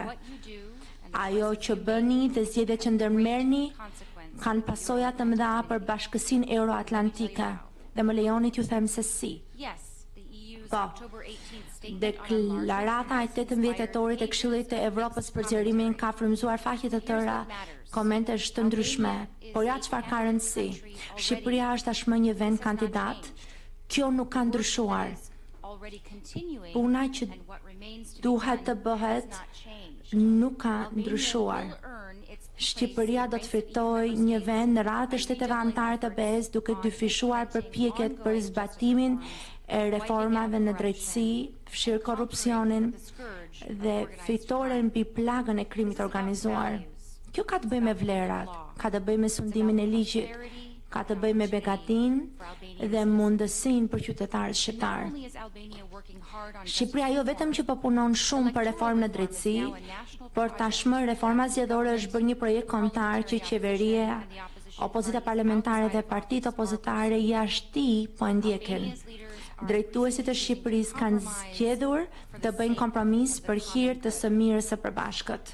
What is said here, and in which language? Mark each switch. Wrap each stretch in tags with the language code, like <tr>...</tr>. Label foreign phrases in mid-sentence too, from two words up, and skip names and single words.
<en>what you do and</en> <sq>Ajo që bëni dhe zgjedhjet që ndërmerrni</sq> <en>consequence.</en> <sq>kanë pasoja të mëdha për bashkësinë euroatlantike. Dhe më lejoni t'ju them se si.</sq> <en>Yes, the EU's</en> <sq>Po.</sq> <en>October 18th statement on</en> <sq>Deklarata e 18 dhjetorit e Këshillit të Evropës për zgjerimin ka frymëzuar faqe të tëra, komente të ndryshme. Por ja çfarë ka rëndësi? Shqipëria është tashmë një vend kandidat. Kjo nuk ka ndryshuar.</sq> <en>already continuing</en> <sq>Puna që</sq> <en>and what remains to be</en> <sq>duhet të</sq> <en>done</en> <sq>bëhet</sq> <en>has not changed.</en> <sq>nuk ka</sq> <en>Albania</en> <sq>ndryshuar.</sq> <en>will earn its place</en> <sq>Shqipëria do të</sq> <en>amongst the</en> <sq>fitojë</sq> <en>EU</en> <sq>një vend në</sq> <en>states</en> <sq>radhë të</sq> <en>by</en> <sq>shteteve</sq> <en>redoubling</en> <sq>anëtare të BE-s</sq> <en>efforts</en> <sq>duke</sq> <en>on</en> <sq>dyfishuar</sq> <en>implementing</en> <sq>përpjekjet për</sq> <en>ongoing</en> <sq>zbatimin</sq> <en>justice</en> <sq>e</sq> <en>reforms,</en> <sq>reformave në drejtësi, fshirë korrupsionin</sq> <en>the scourge of</en> <sq>dhe</sq> <en>organized</en> <sq>fitore</sq> <en>crime.</en> <sq>mbi plagën e krimit organizuar. Kjo ka të bëjë me vlerat, ka të bëjë me sundimin e ligjit, ka të bëjë me begatinë dhe mundësinë për qytetarët</sq> <en>Not</en> <sq>shqiptar.</sq> <en>only is Albania working hard on</en> <sq>Shqipëria jo vetëm që po punon shumë për reformë në drejtësi, por tashmë reforma zgjedhore është bërë një projekt kombëtar që qeveria, opozita parlamentare dhe partitë opozitare jashtë tij po e ndjekin. Drejtuesit e Shqipërisë kanë zgjedhur të bëjnë kompromis për hir të së mirës së përbashkët.</sq>